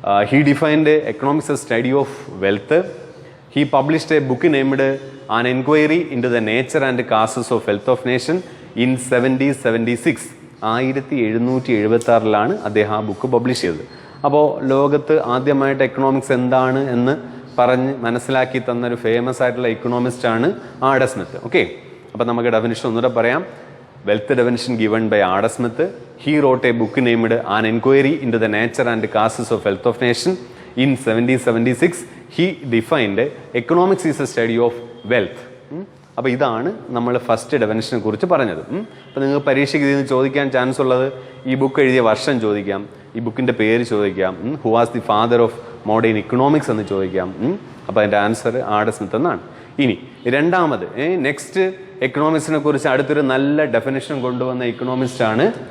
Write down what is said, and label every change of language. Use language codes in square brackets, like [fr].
[en] He defined economics as study of wealth. He published a book named An Enquiry into the Nature and Causes of Wealth of Nation in 1776. [ml] 1776 അദ്ദേഹം ആ book publish ചെയ്തത്. അപ്പോൾ ലോകത്ത് ആദ്യമായിട്ട് economics എന്താണ് എന്ന് പറഞ്ഞ് മനസ്സിലാക്കി തന്നൊരു ഫേമസ് ആയിട്ടുള്ള എക്കണോമിസ്റ്റാണ് ആഡം സ്മിത്ത്. ഓക്കെ, അപ്പോൾ നമുക്ക് ഡെഫിനിഷൻ ഒന്നുകൂടെ പറയാം. [en] Wealth definition given by Adam Smith. He wrote a book named An Enquiry into the Nature and Causes of Wealth of Nation in 1776. He defined economics is a study of wealth. [ml] അപ്പോൾ ഇതാണ് നമ്മൾ first ഡെഫിനിഷനെ കുറിച്ച് പറഞ്ഞത്. അപ്പോൾ നിങ്ങൾക്ക് പരീക്ഷയ്ക്ക് ഇതിന് ചോദിക്കാൻ ചാൻസ് ഉള്ളത് ഈ ബുക്ക് എഴുതിയ വർഷം ചോദിക്കാം, ഈ ബുക്കിൻ്റെ പേര് ചോദിക്കാം, [en] who was the father of modern economics [ml] എന്ന് ചോദിക്കാം. അപ്പോൾ അതിൻ്റെ ആൻസർ ആഡം സ്മിത്ത് എന്നാണ്. ഇനി രണ്ടാമത് നെക്സ്റ്റ് എക്കണോമിക്സിനെ കുറിച്ച് അടുത്തൊരു നല്ല ഡെഫിനിഷൻ കൊണ്ടുവന്ന ഇക്കണോമിസ്റ്റാണ്.